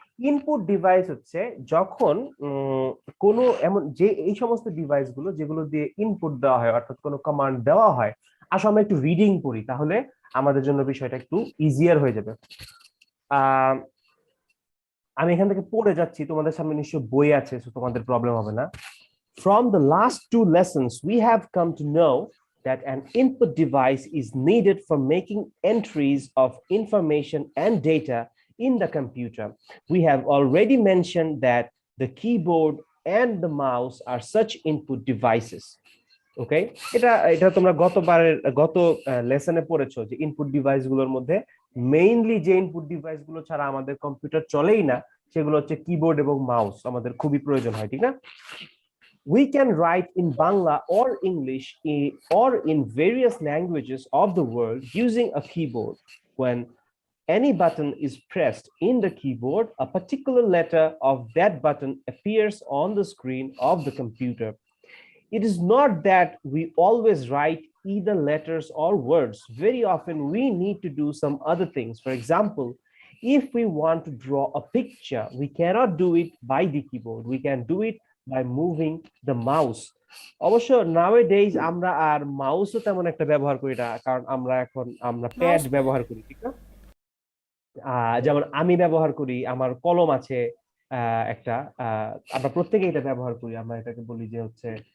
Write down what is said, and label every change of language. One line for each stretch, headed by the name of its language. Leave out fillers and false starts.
Bangla: Input device হচ্ছে যখন কোনো এমন যে এই সমস্ত ডিভাইস গুলো যেগুলো দিয়ে ইনপুট দেওয়া হয়, অর্থাৎ কোনো কমান্ড দেওয়া হয়। আসলে আমরা একটু রিডিং পড়ি, তাহলে আমাদের জন্য বিষয়টা একটু ইজিয়ার হয়ে যাবে। আমি এখান থেকে পড়ে যাচ্ছি, তোমাদের সামনে নিশ্চয়ই বই আছে, so তোমাদের প্রবলেম হবে না।
English: From the last 2 lessons, we have come to know that an input device is needed for making entries of information and data in the computer. We have already mentioned that the keyboard and the mouse are such input devices.
Bangla: Okay, এটা তোমরা গত লেসনে পড়েছো যে input device গুলোর মধ্যে mainly যে input device গুলো ছাড়া আমাদের কম্পিউটার চলেই না সেগুলো হচ্ছে কিবোর্ড এবং মাউস, আমাদের খুবই প্রয়োজন হয়, ঠিক না?
English: We can write in Bangla or English or in various languages of the world using a keyboard. When any button is pressed in the keyboard, a particular letter of that button appears on the screen of the computer. It is not that we always write either letters or words. Very often we need to do some other things. For example, if we want to draw a picture, we cannot do it by the keyboard. We can do it by moving the mouse.
Bangla: অবশ্য nowadays আমরা আর মাউসও তেমন একটা ব্যবহার করি না, কারণ আমরা pad ব্যবহার করি, ঠিক না? যেমন আমি ব্যবহার করি, আমার কলম আছে একটা, আমরা প্রত্যেকে এটা ব্যবহার করি। আমরা এটাকে বলি যে হচ্ছে